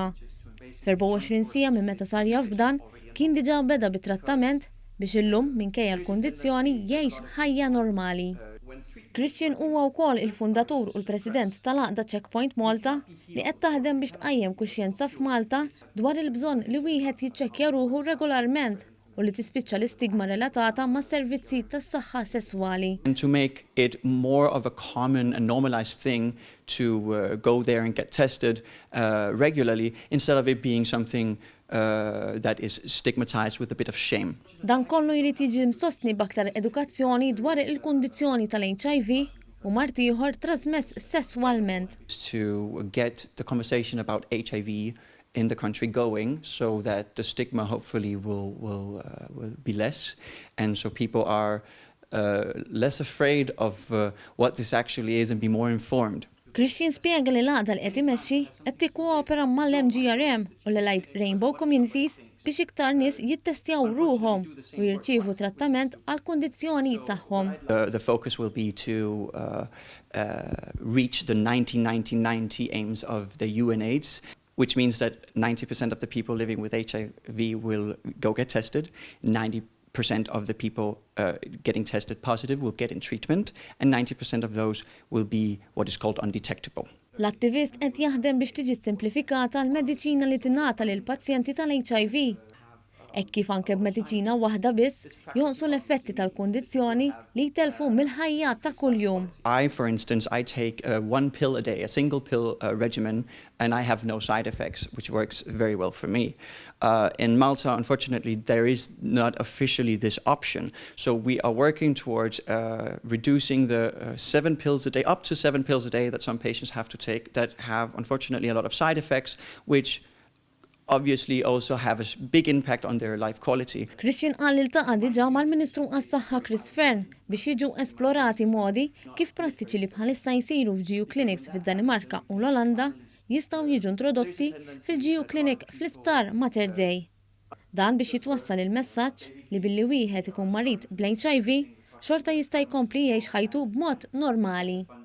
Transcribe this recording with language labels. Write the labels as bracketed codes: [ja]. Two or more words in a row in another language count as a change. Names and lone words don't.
[mt] F'24 sija minn meta sar jaf b'dan kien diġa beda bit-trattament biex llum minkejja l-kundizzjoni jgħix ħajja normali. Christian huwa wkoll il-fundatur u l-President tal-Għaqda Checkpoint Malta li qed taħdem biex tqajjem kuxjenza f'Malta dwar il-bżonn li wieħed jiċċekkja ruħu regolarment u li tispiċċa l-istigma relatata mas-servizzi tas-saħħa sesswali. [en] And to make it more of a common and normalized thing to go there and get tested regularly instead of it being something that is stigmatized with a bit of shame. [mt] Dan kollu jrid jiġi msostni b'aktar edukazzjoni dwar il-kundizzjoni tal-HIV u mart ieħor trasmess sesswalment. [en] To get the conversation about HIV in the country going so that the stigma hopefully will be less and so people are less afraid of what this actually is and be more informed. [mt] Christian spjega li l-għaqda li qed imexxi qed tikkoopera mal-MGRM u l-Allied Rainbow Communities biex iktar nies jittestjaw ruhom u jirċievu trattament għal kundizzjoni tagħhom. [en] The focus will be to reach the 90-90-90 aims of the UNAIDS, which means that 90% of the people living with HIV will go get tested, 90% of the people getting tested positive will get in treatment, and 90% of those will be what is called undetectable. [mt] L-attivist qed jaħdem biex tiġi simplifikata l-mediċina li tingħata lil pazjenti tal-HIV. Hekk kif anke b'mediċina waħda biss jonqsu l-effetti tal-kundizzjoni li jtelfu mill-ħajja ta' kuljum. [en] For instance, I take one pill a day, a single pill regimen, and I have no side effects, which works very well for me. In Malta, unfortunately, there is not officially this option. So we are working towards reducing the 7 pills a day, up to 7 pills a day that some patients have to take that have, unfortunately, a lot of side effects, which obviously also have a big impact on their life quality. [mt] Christian qal li ltaqa' diġà mal-Ministru għas-Saħħa Għarfien biex jiġu esplorati modi kif prattiċi li bħalissa jsiru f' [en] GU clinics [mt] fid-Danimarka u l-Olanda jistgħu jiġu introdotti fil- [en] GU clinic [mt] fl-isptar Mater Dei. Dan biex jitwassal il-messaġġ li billi wieħed ikun marid bl-HIV xorta jista' jkompli jgħix ħajtu b'mod normali.